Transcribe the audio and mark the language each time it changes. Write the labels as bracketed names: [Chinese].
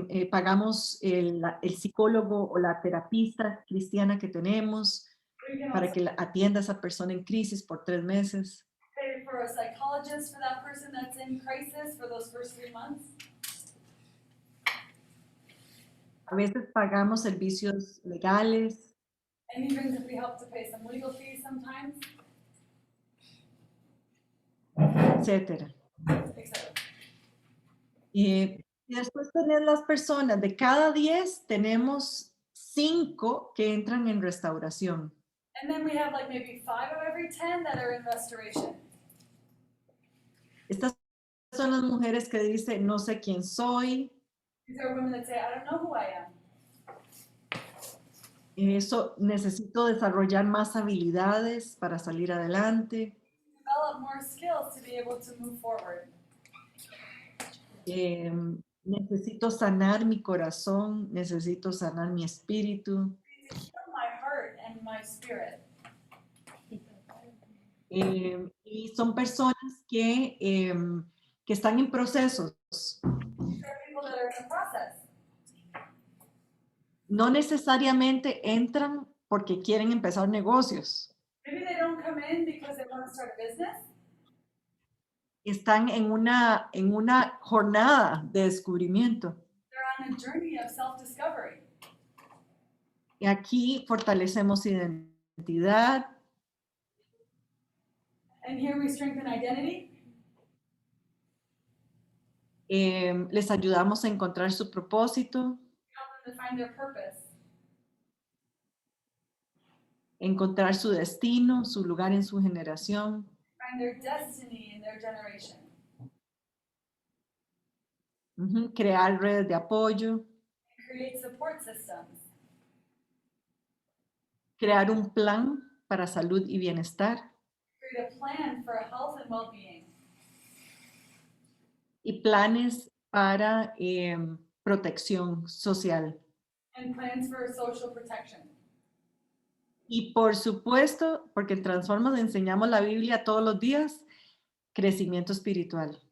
[Spanish] Pagamos el psicólogo o la terapista cristiana que tenemos [English] We can [Spanish] para [English] also [Spanish] que atienda a esa persona en crisis por 3 meses. [English] pay for a psychologist for that person that's in crisis for those first 3 months. [Spanish] A veces pagamos servicios legales, [English] And even if we help to pay some legal fees sometimes, [Spanish] etcétera. [English] etc. [Spanish] Y después tenemos las personas, de cada 10 tenemos 5 que entran en restauración. [English] And then we have like maybe 5 of every 10 that are in restoration. [Spanish] Estas son las mujeres que dicen, no sé quién soy, [English] These are women that say, I don't know who I am. [Spanish] eso, necesito desarrollar más habilidades para salir adelante, [English] Develop more skills to be able to move forward. [Spanish] necesito sanar mi corazón, necesito sanar mi espíritu. [English] Heal my heart and my spirit. [Spanish] Y son personas que están en procesos. [English] These are people that are in the process. [Spanish] No necesariamente entran porque quieren empezar negocios. [English] Maybe they don't come in because they want to start a business. [Spanish] Están en una jornada de descubrimiento. [English] They're on a journey of self-discovery. [Spanish] Y aquí fortalecemos identidad, [English] And here we strengthen identity. [Spanish] les ayudamos a encontrar su propósito, [English] Help them to find their purpose. [Spanish] encontrar su destino, su lugar en su generación. [English] Find their destiny in their generation. [Spanish] Crear redes de apoyo, [English] Create support systems. [Spanish] crear un plan para salud y bienestar, [English] Create a plan for health and well-being. [Spanish] y planes para protección social. [English] and plans for social protection. [Spanish] Y por supuesto, porque en Transforma enseñamos la Biblia todos los días, crecimiento espiritual.